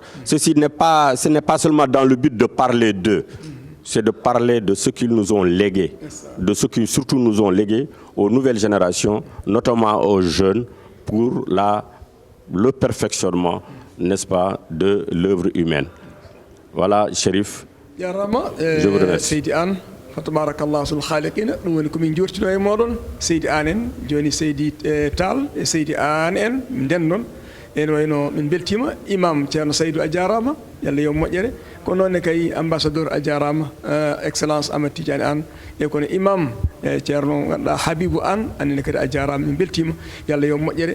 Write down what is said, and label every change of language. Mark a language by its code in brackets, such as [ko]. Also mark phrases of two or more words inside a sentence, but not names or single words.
[fr] Ce n'est pas seulement dans le but de parler d'eux, c'est de parler de ce qu'ils nous ont légué, de ce qu'ils surtout nous ont légué aux nouvelles générations, notamment aux jeunes, pour le perfectionnement, n'est-ce pas, de l'œuvre humaine. Voilà, Chérif. Je vous remercie. [ff] Seydi Anne, [ar] فتبارك الله أحسن الخالقين, [ff] ɗum woni komin jortino e moɗon, Seydi Anne en, joni Seydi Tall e Seydi Anne en, ndennon, en wayno min beltima, imam Ceerno Saydou a jarama, yalla yo moƴƴere, ko noonne kay ambassadeur a jarama, excellence Amadou Tidiane Anne, e kono imam Ceerno ganduɗa Habibou Anne, annene kadi a jarama min beltima, yalla yo moƴƴere.